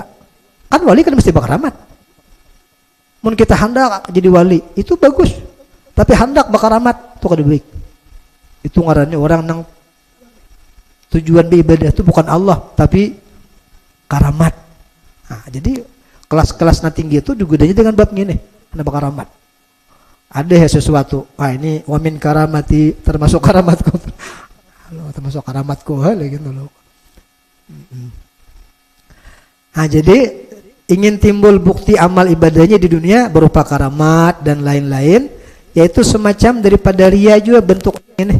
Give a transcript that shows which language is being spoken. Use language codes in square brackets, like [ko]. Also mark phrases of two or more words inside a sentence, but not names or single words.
[bjn] Kan wali kan mesti bakaramat. Mun kita hendak jadi wali itu bagus, tapi hendak bakaramat itu kada baik. Itu ngarannya orang nang tujuan beribadah itu bukan Allah tapi karamat. Nah, jadi kelas-kelas na tinggi itu juga dengan bab gini, hendak bakaramat. [id] Ada sesuatu, ini [ar] ومن كراماتي [id] termasuk karamatku. Termasuk karamatku gitu loh. Nah, jadi ingin timbul bukti amal ibadahnya di dunia berupa karamat dan lain-lain, yaitu semacam daripada ria juga bentuk ini.